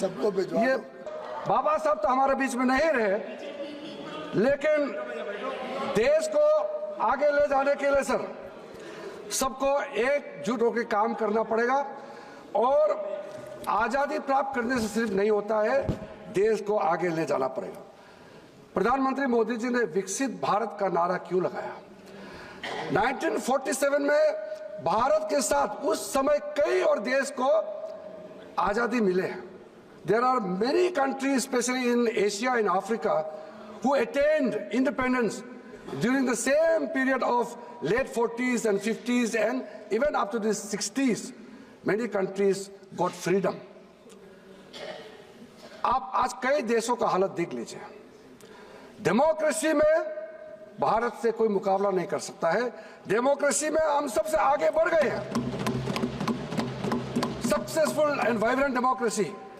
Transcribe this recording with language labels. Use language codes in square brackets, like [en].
[hi] सबको ये बाबा साहब तो हमारे बीच में नहीं रहे, लेकिन देश को आगे ले जाने के लिए सर सबको एकजुट होकर काम करना पड़ेगा, और आजादी प्राप्त करने से सिर्फ नहीं होता है, देश को आगे ले जाना पड़ेगा। प्रधानमंत्री मोदी जी ने विकसित भारत का नारा क्यों लगाया? 1947 में भारत के साथ उस समय कई और देश को आजादी मिले हैं। [en] There are many countries, especially in Asia and Africa, who attained independence during the same period of late 40s and 50s and even up to the 60s. Many countries got freedom. [hi] आप आज कई देशों का हालत देख लीजिए। Democracy में भारत से कोई मुकाबला नहीं कर सकता है। डेमोक्रेसी में हम सबसे आगे बढ़ गए हैं, [en] Successful and vibrant democracy.